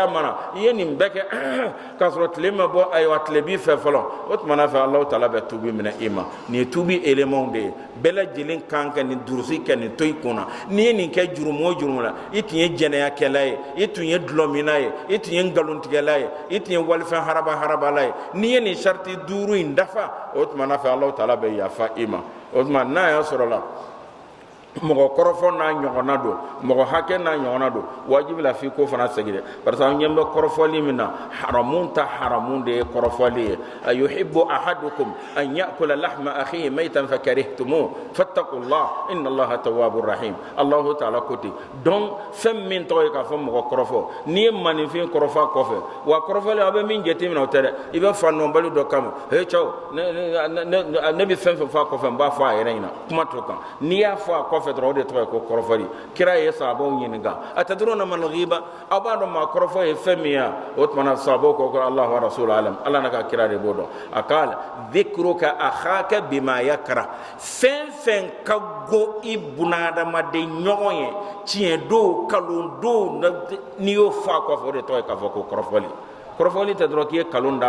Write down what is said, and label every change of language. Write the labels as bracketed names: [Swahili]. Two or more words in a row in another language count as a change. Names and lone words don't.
[Bambara] mana i ye nin bɛɛ kɛ k'a sɔrɔ tile ma bɔ ayiwa tile b'i fɛ fɔlɔ o tuma na fɛ [Arabic] الله تعالى [Bambara] bɛ tuubi minɛ i ma nin ye tuubi éléments de ye bɛɛ lajɛlen kan ka nin durusi kɛ nin to i kunna n'i ye nin kɛ jurumu o jurumu la i tun ye jɛnɛyakɛla ye i tun ye dulɔmina ye i tun ye nkalontigɛla ye i tun ye walifɛn harabala ye n'i ye nin sariti duuru in dafa o tuma na fɛ [Arabic] الله تعالى [Bambara] bɛ yafa i ma o tuma n'a y'a sɔrɔ la mɔgɔ kɔrɔfɔ n'a ɲɔgɔnna don mɔgɔ hakɛ n'a ɲɔgɔnna don wajibi la f'i ko fana segin dɛ [French] parce que [Bambara] an ɲɛ bɛ kɔrɔfɔli min na haramun ta haramun de ye kɔrɔfɔli ye [Arabic] أيحب أحدكم أن يأكل لحم أخيه ميتا فكرهتموه فاتقوا الله إن الله تواب رحيم الله تعالى [Bambara] ko ten donc fɛn min tɔgɔ ye k'a fɔ mɔgɔ kɔrɔfɔ n'i ye maninfin kɔrɔfɔ a kɔfɛ wa kɔrɔfɔli a bɛ min jateminɛ o tɛ dɛ i bɛ fa nɔbali dɔ kama he cɛw ne bɛ fɛn fɛn fɔ a kɔfɛ n b'a fɔ a yɛrɛ ɲɛna kuma t'o kan n'i y'a fɔ a kɔfɛ dɔrɔn o de tɔgɔ ye ko kɔrɔfɔli kira ye sahabaw ɲininka [Arabic] أتدرون ما الغيبة [Bambara] aw b'a dɔn maa kɔrɔfɔ ye fɛn min ye o tuma na sahabaw ko [Arabic] الله ورسوله أعلم [Bambara] ala n'a ka kira de b'o dɔn a k'ala [Arabic] ذكرك أخاك بما يكره [Bambara] fɛn fɛn ka go i bunadamaden ɲɔgɔn ye tiɲɛ don kalon don n'i y'o fɔ a kɔfɛ o de tɔgɔ ye k'a fɔ ko kɔrɔfɔli tɛ dɔrɔn k'i ye kalon da